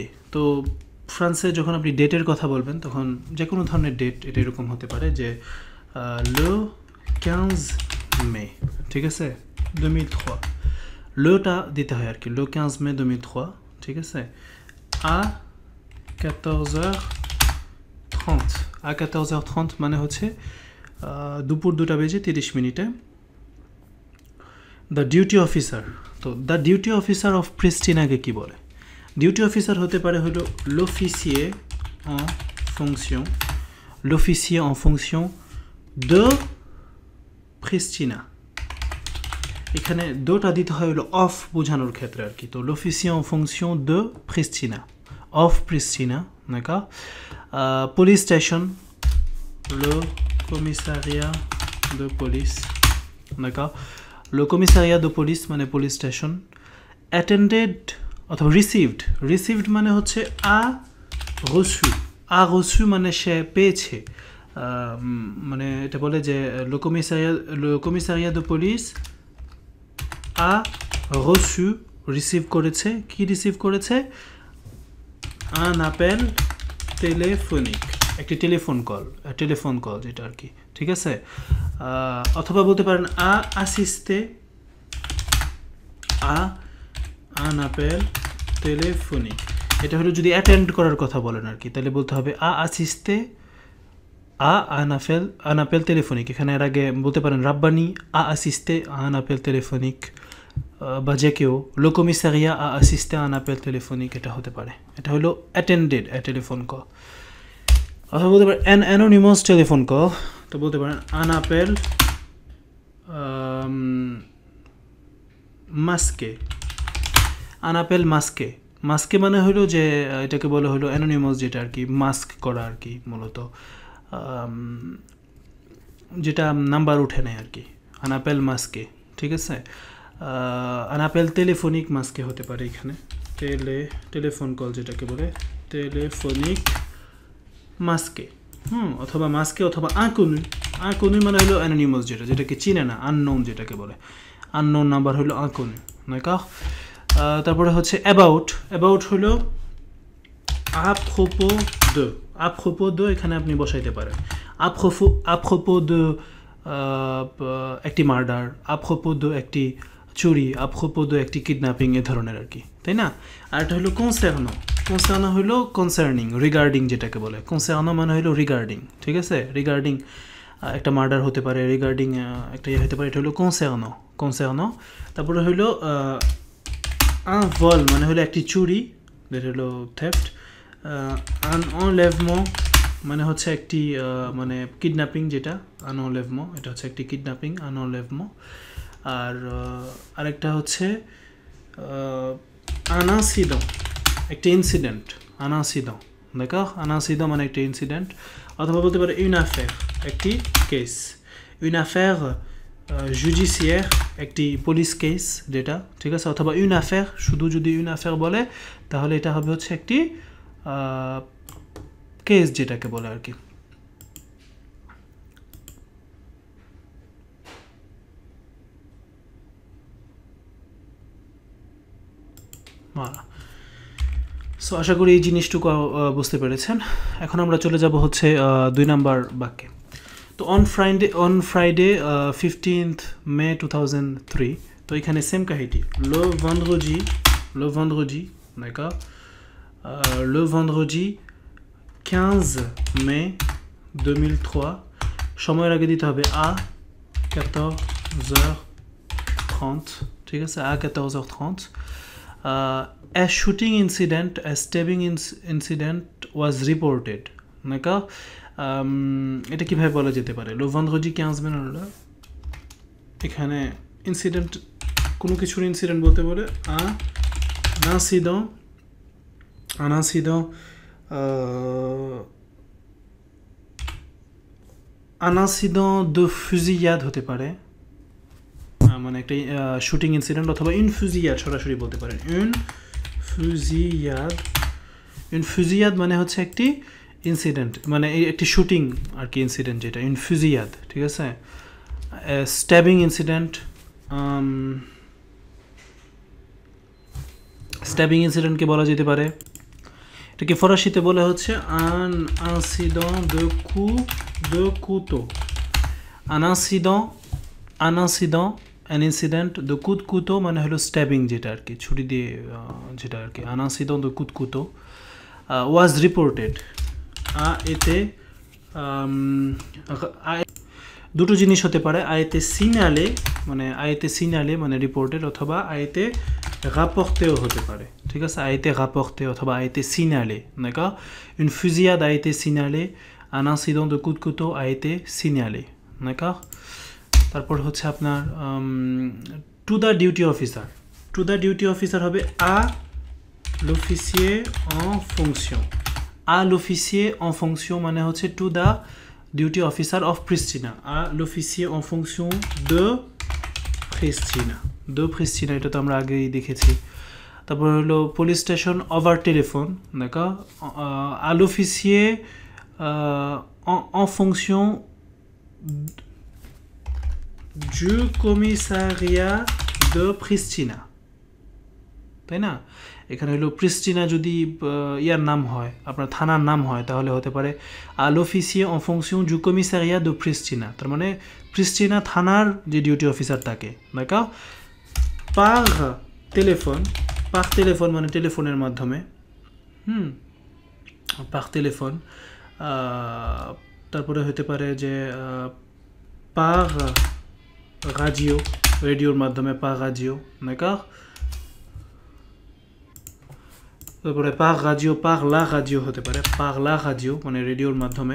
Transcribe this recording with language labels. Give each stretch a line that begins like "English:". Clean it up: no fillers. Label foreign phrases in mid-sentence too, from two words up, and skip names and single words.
Bangla: তো ফ্রান্সে যখন আপনি ডেটের কথা বলবেন তখন যে কোনো ধরনের ডেট এটা এরকম হতে পারে যে
French: le 15 mai,
Bangla: ঠিক আছে, 2003 লোটা দিতে হয় আর কি,
French: le 15 mai 2003,
Bangla: ঠিক আছে, আ 14h30। আ 14h30 মানে হচ্ছে দুপুর 2টা বেজে 30 মিনিটে।
English: the duty officer, তো the duty officer of Pristinake
Bangla: কি বলে?
English: duty officer
Bangla: হতে পারে হলো
French: l'officier en fonction, l'officier en fonction de Pristina।
Bangla: এখানে দোটা দিতে হয় হলো অফ বোঝানোর ক্ষেত্রে আর কি।
French: তো l'officier en fonction de Pristina, of Pristina, d'accord।
English: police station,
French: le commissariat de police, d'accord। le commissariat de police
Bangla: মানে পুলিশ স্টেশন। অ্যাটেন্ডেড অথবা রিসিভড মানে হচ্ছে
French: a reçu
Bangla: মানে সে পেয়েছে, মানে এটা বলে যে
French: le commissariat de police a reçu,
Bangla: রিসিভ করেছে। কি রিসিভ করেছে?
French: un appel téléphonique,
Bangla: একটি টেলিফোন কল যেটা আর কি, ঠিক আছে। অথবা বলতে পারেন
French: a assisté un appel téléphonique.
Bangla: এটা হলো যদি অ্যাটেন্ড করার কথা বলেন আর কি, তাহলে বলতে হবে
French: a assisté un appel téléphonique.
Bangla: এখানে এর আগে বলতে পারেন রাব্বানি
French: a assisté un appel téléphonique,
Bangla: বা যে কেউ
French: le commissariat a assisté à un appel téléphonique,
Bangla: এটা হতে পারে। এটা হলো
English: attended telephone call.
Bangla: অথবা বলতে পারেন
English: an anonymous telephone call,
French: তো বলতে পারেন un appel masqué, un appel masqué।
Bangla: মাস্কে মানে হলো যে এটাকে বলা হলো অ্যানোনিমাস, যেটা আর কি মাস্ক করা আর কি, মূলত যেটা নাম্বার উঠে নেয় আর কি,
French: un appel masqué,
Bangla: ঠিক আছে।
French: un appel téléphonique masqué
Bangla: হতে পারে এখানে, টেলিফোন কল যেটাকে বলে
French: téléphonique masqué,
Bangla: অথবা মাস্কে, অথবা আনকনু মানে হলো অ্যানোনিমাস, যেটাকে চিনে না, আননোন যেটাকে বলে,
English: unknown number
Bangla: হলো আনকনু, d'accord। তারপরে হচ্ছে অ্যাবাউট হলো
French: à propos de,
Bangla: এখানে আপনি বসাইতে পারেন
French: à propos de
Bangla: একটি মার্ডার,
French: à propos de
Bangla: একটি চুরি,
French: à propos de
Bangla: একটি কিডন্যাপিং, এ ধরনের আর কি, তাই না। আর এটা হলো কনসার্নো হলো
English: concerning, regarding
Bangla: যেটাকে বলে। কনসার্নো মানে হলো রিগার্ডিং, ঠিক আছে। রিগার্ডিং একটা মার্ডার হতে পারে, রিগার্ডিং একটা ইয়ে হতে পারে, এটা হলো কনসার্নো। তারপরে হলো
French: un vol
Bangla: মানে হলো একটি চুরি, যেটা হলো থেফট।
French: un enlèvement
Bangla: মানে হচ্ছে একটি মানে কিডন্যাপিং, যেটা
French: un enlèvement,
Bangla: এটা হচ্ছে একটি কিডন্যাপিং,
French: un enlèvement।
Bangla: আর আরেকটা হচ্ছে
French: un incident,
Bangla: একটি ইনসিডেন্ট,
French: un incident, d'accord। un incident
Bangla: মানে একটি ইনসিডেন্ট। অথবা বলতে পারে
French: une affaire,
Bangla: একটি কেস,
French: une affaire judiciaire,
Bangla: একটি
English: police case
Bangla: যেটা, ঠিক আছে।
French: অথবা une affaire,
Bangla: শুধু যদি
French: une affaire
Bangla: বলে তাহলে এটা হবে হচ্ছে একটি কেস যেটাকে বলে আর কি। সো আশা করি এই জিনিসটুকু বুঝতে পেরেছেন। এখন আমরা চলে যাব হচ্ছে 2 নাম্বার বাক্যে। তো
English: on Friday 15th May 2003,
Bangla: তো এখানে সেম কাহিনী,
French: le vendredi, d'accord। le vendredi 15 mai 2003,
Bangla: সময়ের আগে দিতে হবে à 14h30, ঠিক আছে,
French: à 14h30।
English: a shooting incident, a stabbing incident was reported,
French: d'accord।
Bangla: এটা কিভাবে বলা যেতে পারে?
French: le vendredi 15 mai
Bangla: হলো এখানে ইনসিডেন্ট, কোনো কিছুর ইনসিডেন্ট বলতে বলে
French: un incident un incident de fusillade
Bangla: হতে পারে, মানে একটা
English: shooting incident,
Bangla: অথবা
French: une fusillade
Bangla: সরাসরি বলতে পারেন une fusillade মানে হচ্ছে একটি ইনসিডেন্ট, মানে একটি শুটিং আর কি ইনসিডেন্ট, যেটা
French: une fusillade,
Bangla: ঠিক আছে।
English: stabbing incident, stabbing incidentke
Bangla: বলা যেতে পারে, এটাকে ফরাসিতে বলে হচ্ছে
French: un incident de couteau, un incident de coup de couteau
Bangla: মানে হলো স্ট্যাবিং, যেটা আর কি ছুরি দিয়ে, যেটা আর কি
French: un incident de coup de couteau
English: was reported,
Bangla: এতে দুটো জিনিস হতে পারে,
French: a été signalé
Bangla: মানে রিপোর্টেড, অথবা
French: a été rapporté
Bangla: হতে পারে, ঠিক আছে।
French: a été rapporté অথবা a été signalé, d'accord, une fusillade a été signalée, un incident de coup de couteau a été signalé, d'accord।
Bangla: তারপর হচ্ছে আপনার
English: to the duty officer
Bangla: হবে
French: à l'officier en fonction,
Bangla: মানে হচ্ছে
English: to the duty officer of Pristina,
French: l'officier en fonction de
Bangla: প্রিস্টিনা, এটা তো আমরা আগেই দেখেছি। তারপর হলো
English: police station over telephone,
French: d'accord, l'officier en fonction du commissariat de Pristina,
Bangla: তাই না। এখানে হলো প্রিস্টিনা যদি ইয়ার নাম হয়, আপনার থানার নাম হয়, তাহলে হতে পারে
French: l'officier en fonction du commissariat de Pristina,
Bangla: তার মানে প্রিস্টিনা থানার যে
English: duty officer
Bangla: তাকে,
French: d'accord। par téléphone
Bangla: মানে টেলিফোনের মাধ্যমে,
French: par téléphone,
Bangla: তারপরে হতে পারে যে
French: par radio,
Bangla: রেডিওর মাধ্যমে,
French: par radio, d'accord।
Bangla: তারপরে
French: par la radio
Bangla: হতে পারে,
French: par la radio
Bangla: মানে রেডিওর মাধ্যমে।